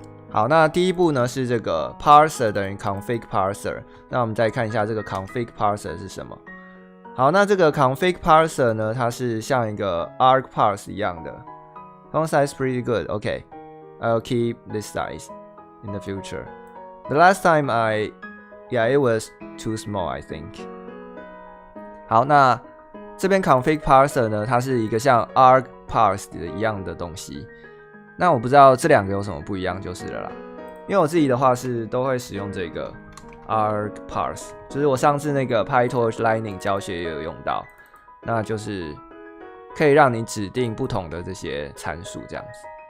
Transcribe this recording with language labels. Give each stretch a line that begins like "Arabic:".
Chinese: 好，那第一步呢是这个 parser 等于 config parser。那我们再看一下这个 config parser 是什么。好，那这个 config parser 呢，它是像一个 argparse 一样的。
English: Font size pretty good. Okay, I'll keep this size in the future. The last time yeah, it was too small, I think.
Chinese: 好，那这边 config parser 呢，它是一个像 argparse 的一样的东西。那我不知道这两个有什么不一样就是了啦，因为我自己的话是都会使用这个 argparse， 就是我上次那个 PyTorch Lightning 教学也有用到，那就是可以让你指定不同的这些参数这样子。